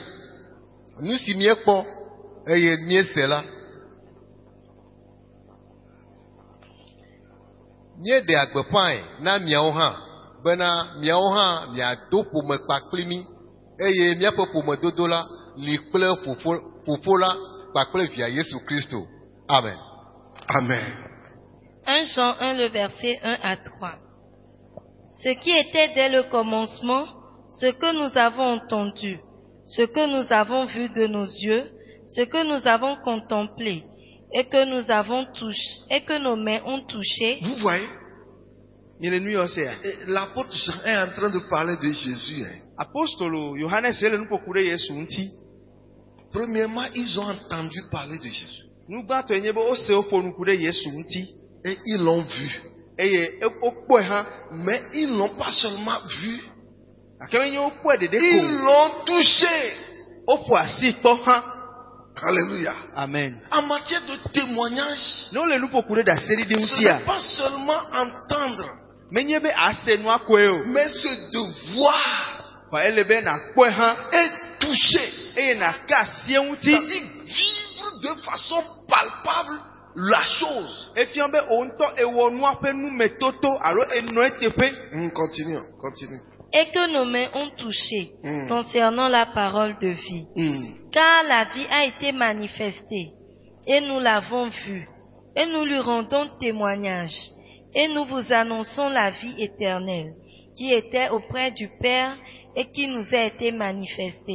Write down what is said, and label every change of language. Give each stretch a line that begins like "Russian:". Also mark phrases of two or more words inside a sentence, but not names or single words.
Ewe: Nu si míekpɔ eye míese la, míeɖe agbeƒãe na miawo hã bena miawo hã miado ƒome kpakpli mí eye míaƒe ƒomedodo la li kple fofo la kpakple via Yesu Kristo. Amen. Amen.
French: 1 Jean 1, le verset 1 à 3. Ce qui était dès le commencement, ce que nous avons entendu, ce que nous avons vu de nos yeux, ce que nous avons contemplé et que nous avons touché et que nos mains ont touché. Vous voyez,
Ewe: Nyele nu yɔ sea.
French: l'apôtre Jean est en train de parler de Jésus.
Ewe: Apostolo Yohanes ele nuƒoƒu ɖe Yesu ŋuti.
French: Premièrement, ils ont entendu parler de Jésus.
Ewe: Nu gbãtɔe nye be wose woƒo nuku ɖe Yesu ŋuti
French: Et ils l'ont vu.
Ewe: eye wokpɔe hã.
French: Mais ils n'ont pas seulement vu,
Ewe: Gake menye wokpɔe ɖeɖe
French: ils
Ewe: ko,
French: l'ont touché.
Ewe: woƒo asi kpɔ hã. Alléluia. Amen.
French: En matière de témoignage,
Ewe: Ne wole nuƒoƒu ɖe ɖaseɖiɖi
French: ce
Ewe: ŋutia,
French: n'est pas seulement entendre,
Ewe: menye be ase nua koe o,
French: mais c'est de voir
Ewe: xɔ ele be nakpɔe hã
French: et toucher.
Ewe: eye nake asie ŋuti.
French: C'est-à-dire vivre de façon palpable la chose.
Ewe: Efia be wo ŋutɔ ewɔ nua ƒe numetoto alo enɔ eteƒe.
French: Continue. Et que nos mains ont touché concernant la parole de vie. Car la vie a été manifestée, et nous l'avons vue, et nous lui rendons témoignage, et nous vous annonçons la vie éternelle, qui était auprès du Père et qui nous a été manifestée.